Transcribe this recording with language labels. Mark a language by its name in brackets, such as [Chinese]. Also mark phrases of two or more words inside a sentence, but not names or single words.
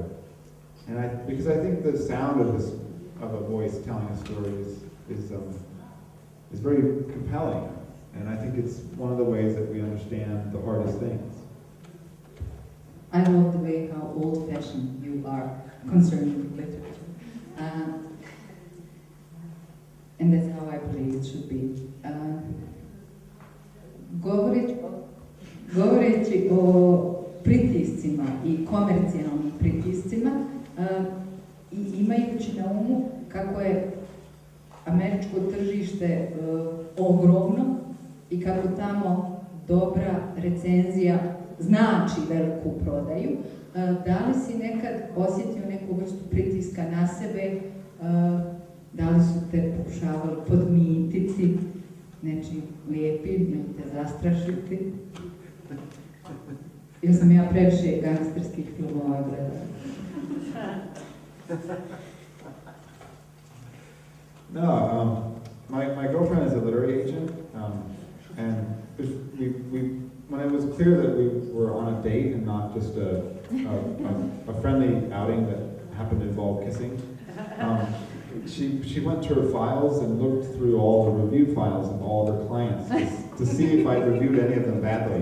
[English] And because I think the sound of a voice telling a story is very compelling, and I think it's one of the ways that we understand the hardest things. I love the way how old-fashioned you are concerned with literature. And that's how I believe it should be. [Bosnian] Govoreći o pritiscima I komercijalnim pritiscima I imajući na umu kako je američko tržište ogromno I kako tamo dobra recenzija znači veliku prodaju, da li si nekad osjetio neku vrstu pritiska na sebe, da li su te pokušavali podmititi nečim lijepim ili te zastrašiti? Ili sam ja previše gangsterskih filmova gledala? [English] No, my girlfriend is a literary agent, and when it was clear that we were on a date and not just a friendly outing that happened to involve kissing, she went to her files and looked through all the review files of all of her clients to see if I reviewed any of them badly.